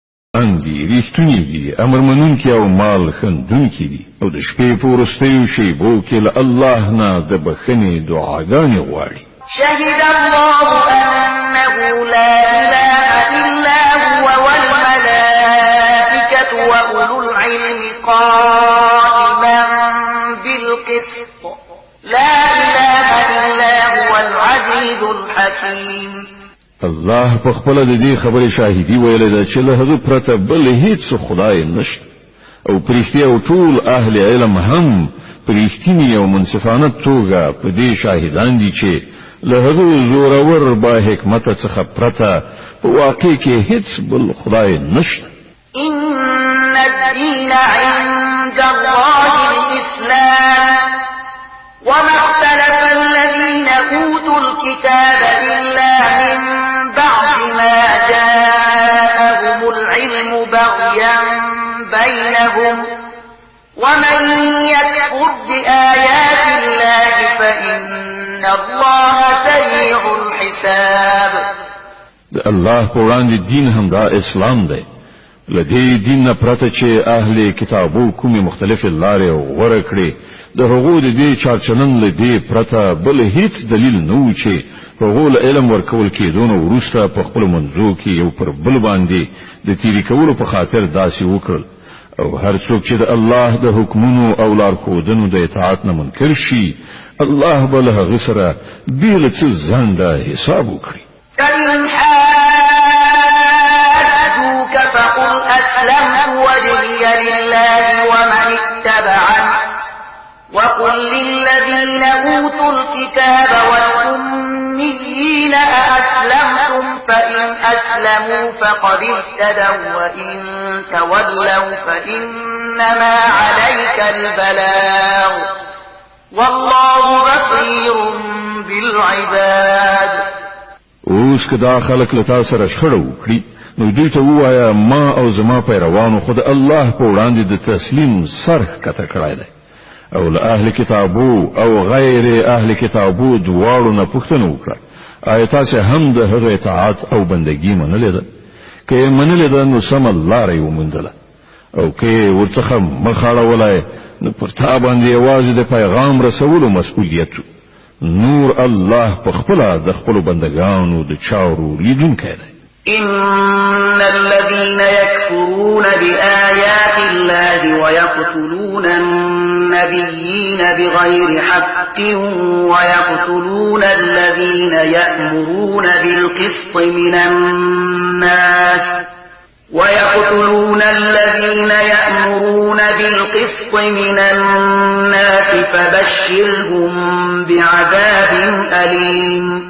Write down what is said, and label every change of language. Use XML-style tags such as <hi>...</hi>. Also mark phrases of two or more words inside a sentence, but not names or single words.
<ps>اندي رښتونی دي امر منونکي او مال خندونکي دي او د شپې په وروستیو شیبو کې له الله نه د بخښنې دعاګانې غواړي.</ps> <ar>شهد الله أنه لا إله إلا هو والملائكة وأولو العلم قائما بالقسط لا إله إلا هو العزيز الحكيم.</ar> <ps>الله په خپل د دې خبرې شاهدي ویلې ده چې له هغه پرته بل هیڅ خدای نشته او پرېختیا او ټول اهل علم هم پرېختنی او منصفانه توګه په دې شاهدان دي چې له هغه زورور با حکمت څخه پرته په واقع کې هیڅ بل خدای نشته.</ps> <ar>إن الدين عند الله الإسلام وما اختلف الذين أوتوا الكتاب إلا من بعد ما جاءهم العلم بغيا بينهم ومن يكفر بآيات الله فإن الله سريع الحساب.</ar> <ps>الله په وړاندې دین هم دا اسلام دی. لدې دین نه پرته چې اهل کتابو کومې مختلفې لارې غوره کړې د هغو د دې چارچلن لدې پرته بل هیڅ دلیل نه و چې هغو له علم ورکول کېدونه وروسته په خپل منځو کې یو پر بل باندې د تیری کولو په خاطر داسې وکړل او هر څوک چې د الله د حکمونو او لارښودنو د اطاعت نه منکر شي الله به له هغه سره بېله څه ځانده حساب وکړي.</ps> <ar>فإن حاجوك فقل أسلمت وجهي لله ومن اتبعني وقل للذين أوتوا الكتاب والأميين أأسلمتم فإن أسلموا فقد اهتدوا وإن تولوا فإنما عليك البلاغ والله بصير بالعباد.</ar> <ps>اوس که دا خلک له تاسو سره شخړه وکړي نو دوی ته ووایه ما او زما پیروانو خو د الله په وړاندې د تسلیم سر ښکته کړی دی او له اهل کتابو او غیر اهل کتابو دواړو نه پوښتنه وکړه آیا تاسو هم د هغه اطاعت او بندګي منلې ده؟ که یې منلې ده نو سمه لاره یې وموندله او که یې ورڅخه مخ اړولی نو پر تا باندې یوازې د پیغام رسولو مسؤلیت نور الله په خپله د خپلو بندګانو د چارو لیدونکی دی.</ps> <ar>إن الذين يكفرون بآيات الله ويقتلون النبيين بغير حق ويقتلون الذين يأمرون بالقسط من الناس فبشرهم بعذاب أليم.</ar>